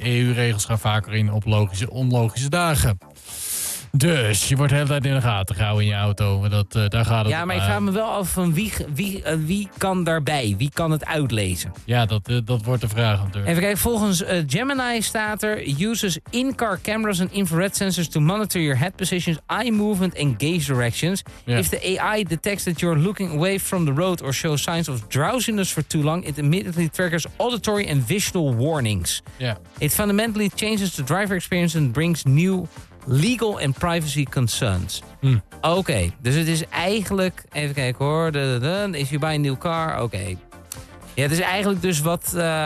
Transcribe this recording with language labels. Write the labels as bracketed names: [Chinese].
[Dutch] EU-regels gaan vaker in op logische, onlogische dagen. Dus je wordt de hele tijd in de gaten gehouden in je auto. Dat, daar gaat het. Ja, maar ik vraag me wel af van wie kan daarbij? Wie kan het uitlezen? Ja, dat wordt de vraag natuurlijk. Even kijken, volgens Gemini staat er... [English] uses in-car cameras and infrared sensors to monitor your head positions, eye movement and gaze directions. [Dutch] Ja. [English] If the AI detects that you're looking away from the road or shows signs of drowsiness for too long, it immediately triggers auditory and visual warnings. [Dutch] Ja. [English] It fundamentally changes the driver experience and brings new... legal and privacy concerns. Hmm. [Dutch] Oké, dus het is eigenlijk... Even kijken hoor. [English] If you buy a new car, [Dutch] oké. Ja, het is eigenlijk dus wat...